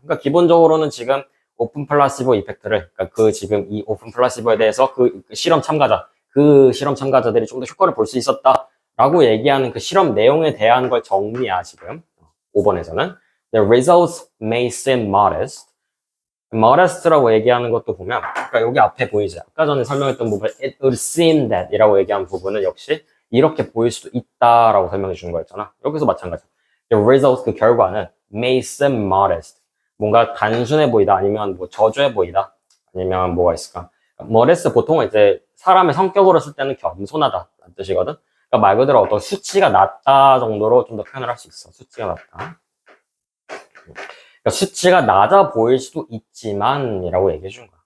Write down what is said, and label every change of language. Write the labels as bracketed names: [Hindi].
[Korean] 그러니까 기본적으로는 지금 오픈 플라시보 이펙트를 그러니까 그 지금 이 오픈 플라시보에 대해서 그 실험 참가자들이 좀 더 효과를 볼 수 있었다라고 얘기하는 그 실험 내용에 대한 걸 정리야 지금 5번에서는 [English] The results may seem modest. [Korean] modest라고 얘기하는 것도 보면 그러니까 여기 앞에 보이죠. 아까 전에 설명했던 부분 [English] it would seem that [Korean] 이라고 얘기한 부분은 역시 이렇게 보일 수도 있다라고 설명해 주는 거였잖아. 여기서 마찬가지. [English] The results [Korean] 그 결과는 [English] may seem modest. [Korean] 뭔가 단순해 보이다 아니면 뭐 저조해 보이다 아니면 뭐가 있을까? modest 보통은 이제 사람의 성격으로 쓸 때는 겸손하다라는 뜻이거든. 그러니까 말 그대로 어떤 수치가 낮다 정도로 좀 더 표현을 할 수 있어. 수치가 낮다. 그러니까 수치가 낮아 보일 수도 있지만 이라고 얘기해 준 거야.